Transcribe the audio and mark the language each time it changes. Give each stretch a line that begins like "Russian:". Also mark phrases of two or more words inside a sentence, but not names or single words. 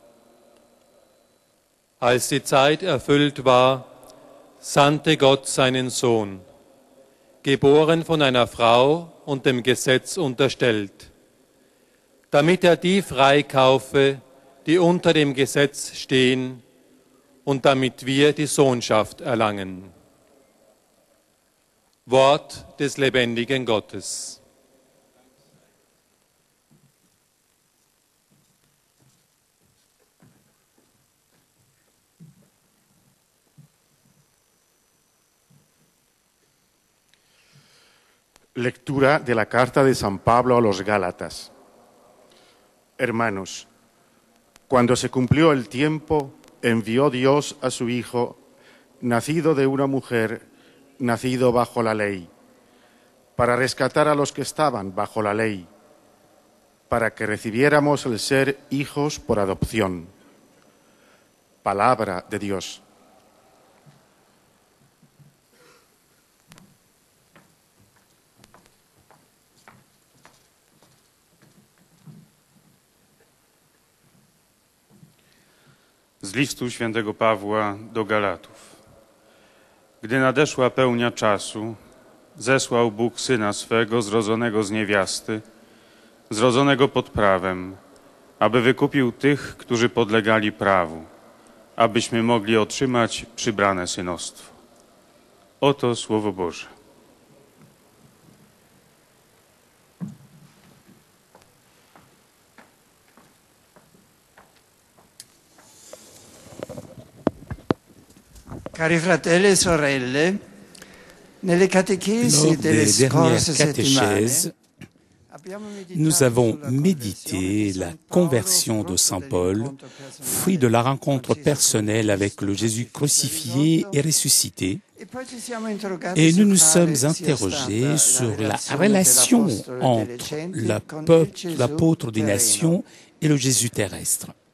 German: Als die Zeit erfüllt war, sandte Gott seinen Sohn, geboren von einer Frau und dem Gesetz unterstellt, damit er die freikaufe, die unter dem Gesetz stehen, und damit wir die Sohnschaft erlangen. Wort des lebendigen Gottes.
Spanish: Lectura de la carta de San Pablo a los Gálatas. Hermanos, cuando se cumplió el tiempo, envió Dios a su Hijo, nacido de una mujer, nacido bajo la ley, para rescatar a los que estaban bajo la ley, para que recibiéramos el ser hijos por adopción. Palabra de Dios.
Polish: Z listu świętego Pawła do Galatów. Gdy nadeszła pełnia czasu, zesłał Bóg Syna swego, zrodzonego z niewiasty, zrodzonego pod prawem, aby wykupił tych, którzy podlegali prawu, abyśmy mogli otrzymać przybrane synostwo. Oto Słowo Boże.
Italian: Cari fratelli e sorelle, nelle catechesi
French: Lors
Italian: delle
French: des dernières
Italian: scorse settimane,
French: catéchèses, nous avons médité la conversion de Saint Paul, fruit de la rencontre personnelle avec le Jésus crucifié et ressuscité, Et nous nous sommes interrogés sur la relation entre l'apôtre des nations et le Jésus terrestre.